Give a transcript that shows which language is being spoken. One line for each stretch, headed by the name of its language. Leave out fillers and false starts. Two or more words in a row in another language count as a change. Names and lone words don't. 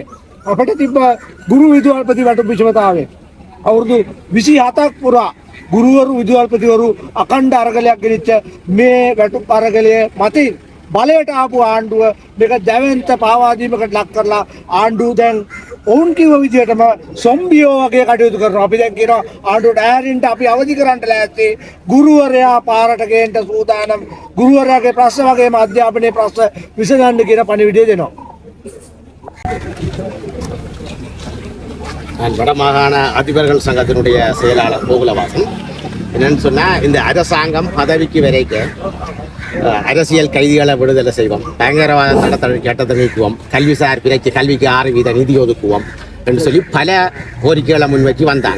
Sinhala: අපිට තිබ්බ ගුරු විදුහල්පති වැටුප් විෂමතාවය අවුරුදු 27ක් පුරා ගුරුවරු විදුහල්පතිවරු අඛණ්ඩ අරගලයක් ගෙනිච්ච මේ වැටුප් අරගලය මතින් බලයට ආපු ආණ්ඩුව මේක දැවෙන්ත පාවා දීමකට ලක් කරලා ආණ්ඩුව දැන් ඔවුන් කිව්ව විදිහටම සොම්බියෝ වගේ කටයුතු කරනවා. අපි දැන් කියනවා ආණ්ඩුවට ඈරින්ට අපි අවදි කරන්න ලෑස්ති. ගුරුවරයා පාරට ගේන්න සූදානම්. ගුරුවරයාගේ ප්‍රශ්න වගේම අධ්‍යාපනයේ ප්‍රශ්න විසඳන්න කියන පණිවිඩය දෙනවා.
Tamil: வடமாகாண அதிபர்கள் சங்கத்தினுடைய செயலாளர் கோகுலவாசன் என்னன்னு சொன்னா இந்த அரசாங்கம் பதவிக்கு வரைக்கும் அரசியல் கைதிகளை விடுதலை செய்வோம், பயங்கரவாத தடை சட்டத்தை நீக்குவோம், கல்விசார் பிறைக்கு கல்விக்கு 6% நிதி ஒதுக்குவோம் என்று சொல்லி பல கோரிக்கைகளை முன்வச்சு வந்தாங்க.